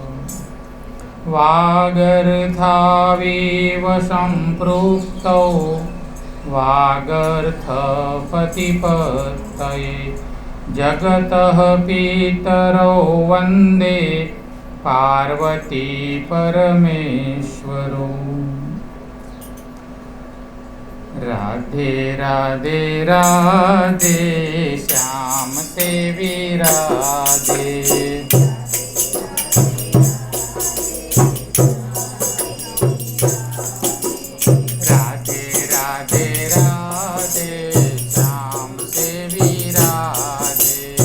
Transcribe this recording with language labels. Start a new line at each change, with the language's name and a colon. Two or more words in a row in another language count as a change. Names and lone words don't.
Sanskrit: वागर्थाविव सम्पृक्तौ वागर्थपतिपत्तये जगतः पितरौ वन्दे पार्वती परमेश्वरौ।
Hindi: राधे राधे राधे श्याम देवी राधे। राधे राधे राधे श्याम देवी राधे।